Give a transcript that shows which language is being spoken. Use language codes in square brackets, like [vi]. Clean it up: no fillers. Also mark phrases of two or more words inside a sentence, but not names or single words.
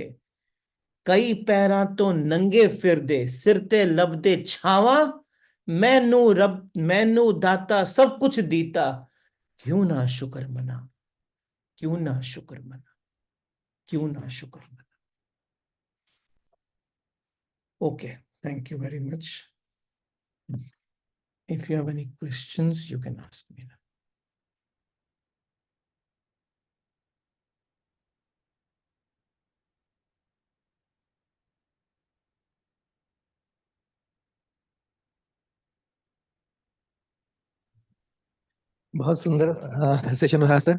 [pa] ਕਈ ਪੈਰਾਂ ਤੋਂ ਨੰਗੇ ਫਿਰਦੇ, ਸਿਰ ਤੇ ਲੱਭਦੇ ਛਾਵਾਂ। ਮੈਨੂੰ ਦਾਤਾ ਸਭ ਕੁਝ ਦਿੱਤਾ, ਕਿਉਂ ਨਾ ਸ਼ੁਕਰ ਮਨਾਂ, ਕਿਉਂ ਨਾ ਸ਼ੁਕਰ ਮਨਾਂ, ਕਿਉਂ ਨਾ ਸ਼ੁਕਰ ਮਨਾਂ। [en] OK, thank you very much. If you have any questions, you can ask me now. [hi] बहुत सुंदर सेशन रहा सर।